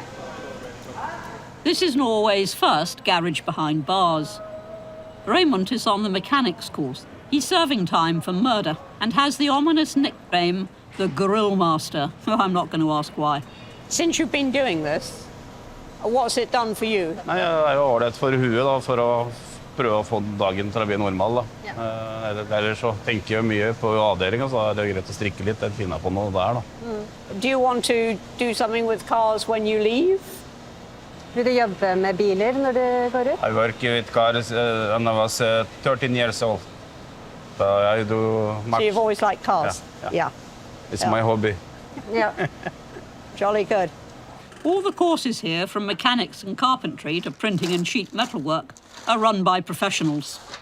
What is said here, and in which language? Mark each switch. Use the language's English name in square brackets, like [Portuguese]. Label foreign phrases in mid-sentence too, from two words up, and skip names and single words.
[English] This is Norway's first garage behind bars. Raymond is on the mechanics course. He's serving time for murder and has the ominous nickname, the Grill Master. I'm not going to ask why. Since you've been doing this, what's it done for you? [Norwegian] Nei, det er jo ålreit for huet da, for å prøve å få dagen til å bli normal. Da. Ellers så tenker jeg mye på avdelingen, så er det greit å strikke litt, finne på noe der. Da. [English] Do you want to do something with cars when you leave? [Norwegian] Vil du jobbe med biler når du går ut? [English] I work with cars when I was 13 years old. So I do much. So you've always liked cars? Yeah. It's my hobby. Yeah. Jolly good. All the courses here, from mechanics and carpentry to printing and sheet metal work, are run by professionals.